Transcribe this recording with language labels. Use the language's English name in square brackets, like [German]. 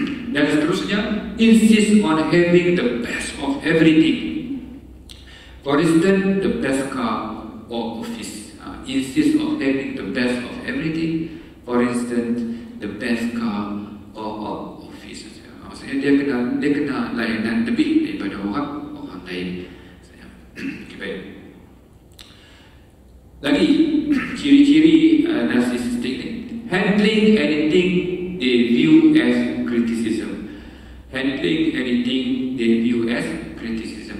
[Malay] Dan seterusnya, [English] insist on having the best of everything. For instance, the best car or office. Insist of having the best of everything. For instance, the best car or office. [Malay] Maksudnya dia kena layanan lebih daripada orang lain. Okay, baik. Lagi ciri-ciri [English] narcissistic [Malay] ni, [English] handling anything they view as criticism. Handling anything they view as criticism.